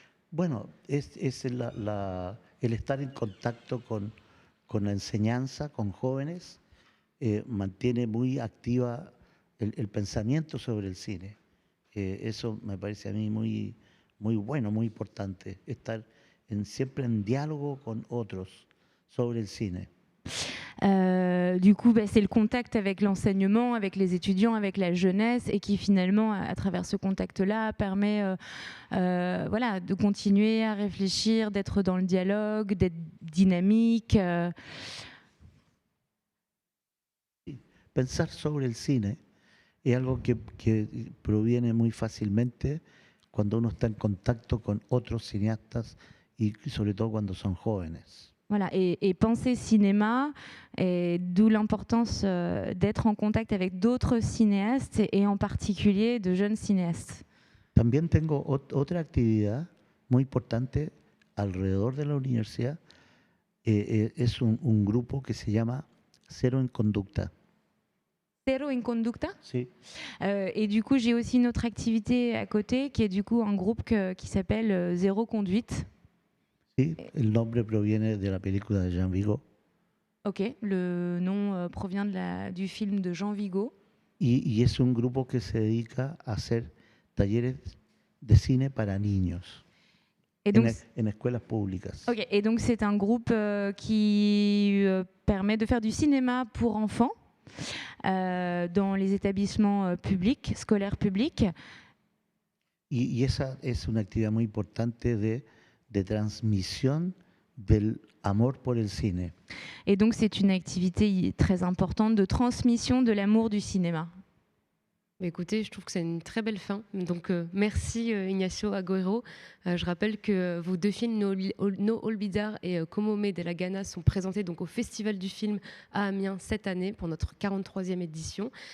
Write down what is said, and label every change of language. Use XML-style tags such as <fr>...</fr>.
<es>Bueno, es el estar en contacto con la enseñanza, con jóvenes, mantiene muy activa el pensamiento sobre el cine. Eso me parece a mí muy, muy bueno, muy importante, estar siempre en diálogo con otros sobre el cine.</es> <fr>Du coup, c'est le contact avec l'enseignement, avec les étudiants, avec la jeunesse, et qui finalement, à travers ce contact-là, permet voilà, de continuer à réfléchir, d'être dans le dialogue, d'être dynamique.</fr> <es>Pensar sobre el cine es algo que proviene muy fácilmente cuando uno está en contacto con otros cineastas y sobre todo cuando son jóvenes.</es> <fr>Voilà, et penser cinéma, d'où l'importance d'être en contact avec d'autres cinéastes et en particulier de jeunes cinéastes.</fr> <es>También tengo otra actividad muy importante alrededor de la universidad. Es un grupo que se llama Cero en Conducta. Cero en Conducta? Sí.</es> <fr>Et du coup, j'ai aussi une autre activité à côté qui est du coup un groupe qui s'appelle Zéro Conduite.</fr> <es>Sí, el nombre proviene de la película de Jean Vigo.</es> <fr>Ok, le nom provient du film de Jean Vigo.</fr> <es>Y es un grupo que se dedica a hacer talleres de cine para niños en escuelas públicas.</es> <fr>Ok, et donc c'est un groupe qui permet de faire du cinéma pour enfants dans les établissements publics, scolaires publics.</fr> <es>Y esa es una actividad muy importante de transmisión del amor por el cine.</es> <fr>Et donc c'est une activité très importante de transmission de l'amour du cinéma. Écoutez, je trouve que c'est une très belle fin. Donc, merci Ignacio Agüero. Je rappelle que vos 2 films, No Olvidar et Como Me de la Gana, sont présentés donc au Festival du film à Amiens cette année pour notre 43e édition.</fr>